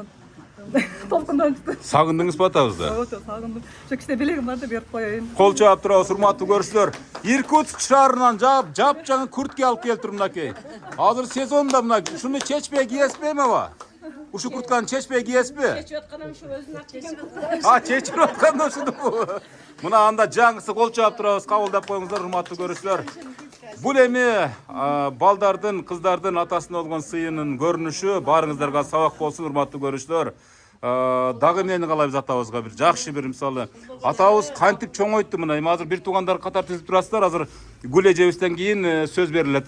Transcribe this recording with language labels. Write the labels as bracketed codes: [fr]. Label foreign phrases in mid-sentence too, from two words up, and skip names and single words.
[ky] Толкунданчы. Сагындыңызбы атабызды? Ооба, сагындым. Ошо кичине белегим бар деп берип коеюн. Кол чаап турабыз, урматтуу көрүүчүлөр. Иркутск шаарынан жап жаңы куртка алып келиптир мынакей. Азыр сезонда мына ушуну чечпей кийесизби аба? Ушу куртканы чечпей кийесизби? Чечип атканым шу өзүнө чечип. Чечип атканда ушунубу? Мына анда жаңысы кол чаап турабыз, кабылдап коюңуздар, урматтуу көрүүчүлөр. Бул эми балдардын, кыздардын атасына болгон сыйынын көрүнүшү, баарыңыздарга сабак болсун, урматтуу көрүүчүлөр. Дагы эмнени каалайбыз атабызга бир жакшы бир мисалы атабыз кантип чоңойтты, мына эми азыр бир туугандар катар тизип турасыздар, азыр гүл эжебизден кийин сөз берилет.